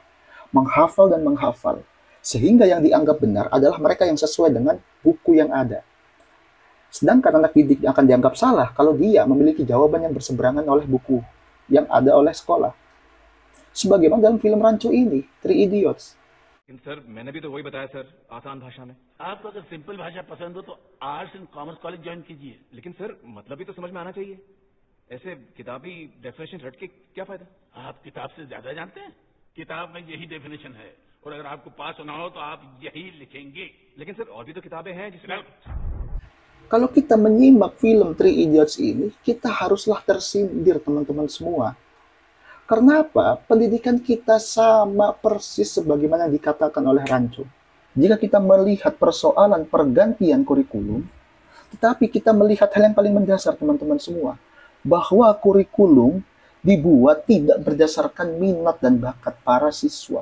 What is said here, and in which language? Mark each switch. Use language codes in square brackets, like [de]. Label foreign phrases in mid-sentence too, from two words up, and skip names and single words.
[hi] Menghafal dan menghafal. Sehingga yang dianggap benar adalah mereka yang sesuai dengan buku yang ada. Sedangkan anak didik akan dianggap salah kalau dia memiliki jawaban yang berseberangan oleh buku yang ada oleh sekolah. Sebagaimana dalam film Rancu ini, Three Idiots. सर मैंने भी तो वही बताया सर, आसान भाषा में। आपको अगर सिंपल भाषा पसंद हो तो आर्ट्स एंड कॉमर्स कॉलेज ज्वाइन कीजिए। लेकिन सर मतलब भी तो समझ में आना चाहिए। ऐसे किताबी डेफिनेशन रट के क्या फायदा? आप किताब से ज्यादा जानते हैं। किताब में यही डेफिनेशन है और अगर आपको पास होना हो तो आप यही लिखेंगे। लेकिन सर और भी तो किताबें हैं जिसमें [id] Kalau kita menyimak film Three Idiots ini, kita haruslah tersindir teman-teman semua. Karena apa? Pendidikan kita sama persis sebagaimana dikatakan oleh Rancu. Jika kita melihat persoalan pergantian kurikulum, Tetapi kita melihat hal yang paling mendasar, teman-teman semua, bahwa kurikulum dibuat tidak berdasarkan minat dan bakat para siswa.